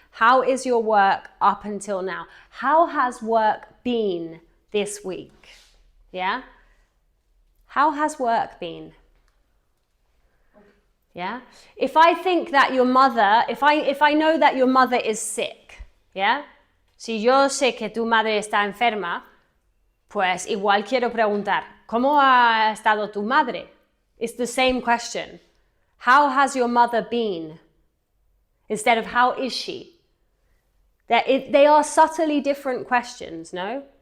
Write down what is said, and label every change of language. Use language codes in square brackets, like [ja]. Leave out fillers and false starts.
[en] How is your work up until now? How has work been this week? Yeah? How has work been? Yeah? If I think that your mother, if I know that your mother is sick, yeah? [es] Si yo sé que tu madre está enferma, pues igual quiero preguntar, ¿cómo ha estado tu madre? [en] It's the same question. How has your mother been? Instead of how is she? They are subtly different questions, no?